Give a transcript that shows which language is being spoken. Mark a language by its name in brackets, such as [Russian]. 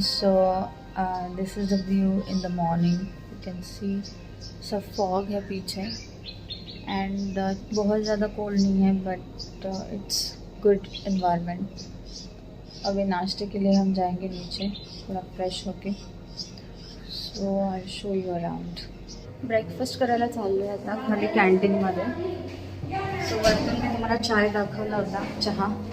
[English] So this is the view in the morning. You can see [Hindi] सब fog है पीछे [English] and [Hindi] बहुत ज़्यादा कोल्ड नहीं है [English] but it's good environment. [Hindi] अभी नाश्ते के लिए हम जाएंगे नीचे थोड़ा फ्रेश होके. [English] So I'll show you around. [Marathi] Breakfast करायला चाललो आहे आता खाली कॅन्टीनमध्ये. सो वरतून मी तुम्हाला चाय दाखवला होता, चहा.